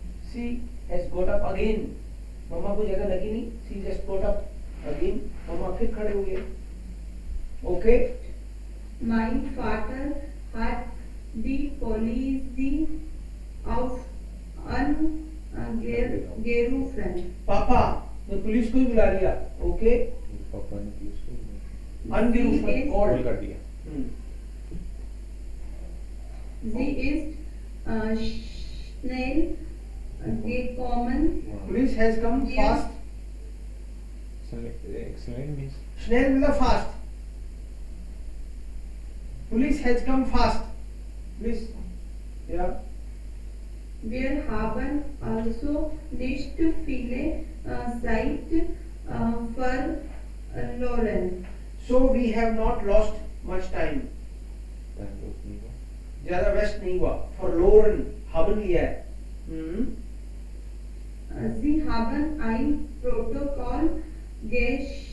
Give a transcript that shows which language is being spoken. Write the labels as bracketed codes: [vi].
[en] She has got up again. [hi] मम्मा को जगह लगी नहीं. [en] She just got up again. [hi] मम्मा फिर खड़े हुए. [en] Okay. [de] Mein Vater hat die Polizei gerufen. [hi] पापा ने पुलिस को ही बुला लिया. [en] Okay. [hi] पापा ने पुलिस को [de] Angerufen. [en] Call Called. [hi] कर दिया. [de] Sie ist schnell gekommen. [en] Police has come Yeah. fast. Excellent means [de] Schnell मतलब fast. [en] Police has come fast. Please. Yeah. [de] Wir haben also nicht viele Zeit verloren. [en] So we have not lost much time. [hi] Time loss नहीं हुआ. ज्यादा waste नहीं हुआ. [de] Verloren haben लिया है. Sie haben ein Protokoll geschrieben